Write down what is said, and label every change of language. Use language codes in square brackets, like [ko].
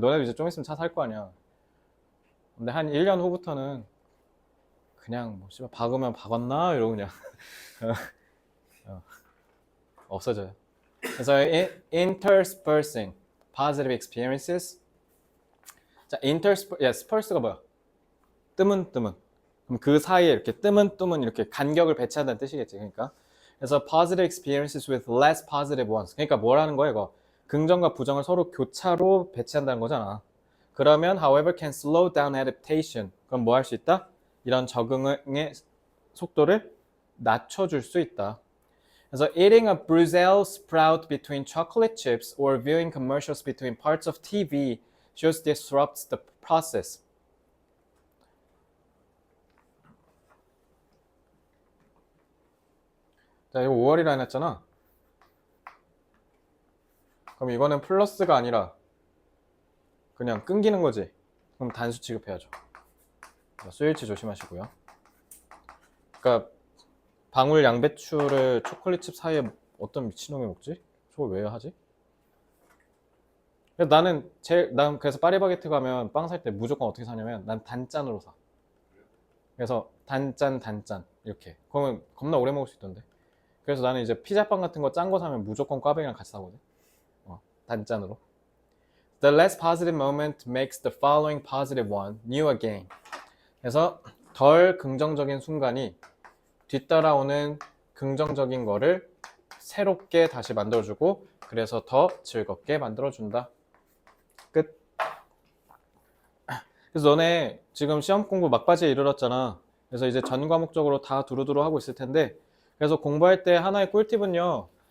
[ko] 너네도 이제 좀 있으면 차 살 거 아니야. 근데 한 1년 후부터는 그냥 뭐 씨발 박으면 박았나 이러고 그냥 없어져요. [en] 그래서 interspersing positive experiences. [ko] 자, 스펄스가 뭐야? 뜨문. 그럼 그 사이에 이렇게 뜨문 이렇게 간격을 배치한다는 뜻이겠지. 그러니까 [en] 그래서 positive experiences with less positive ones. [ko] 그러니까 뭐라는 거야 이거? 긍정과 부정을 서로 교차로 배치한다는 거잖아. [en] 그러면 however can slow down adaptation. [ko] 그럼 뭐 할 수 있다? 이런 적응의 속도를 낮춰줄 수 있다. [en] 그래서 eating a Brussels sprout between chocolate chips or viewing commercials between parts of TV just disrupts the process. [ko] 자, 이거 5월이라 해놨잖아. 그럼 이거는 플러스가 아니라 그냥 끊기는 거지. 그럼 단수 취급해야죠. 스위치 조심하시고요. 그러니까 방울 양배추를 초콜릿칩 사이에 어떤 미친놈이 먹지? 저걸 왜 하지? 난 그래서 파리바게트 가면 빵 살 때 무조건 어떻게 사냐면 난 단짠으로 사. 그래서 단짠 이렇게. 그러면 겁나 오래 먹을 수 있던데. 그래서 나는 이제 피자빵 같은 거 짠 거 사면 무조건 꽈배기랑 같이 사거든. 단짠으로. [en] The less positive moment makes the following positive one new again. [ko] 그래서 덜 긍정적인 순간이 뒤따라오는 긍정적인 거를 새롭게 다시 만들어주고 그래서 더 즐겁게 만들어준다. 끝. 그래서 너네 지금 시험 공부 막바지에 이르렀잖아. 그래서 이제 전 과목적으로 다 두루두루 하고 있을 텐데 그래서 공부할 때 하나의 꿀팁은요.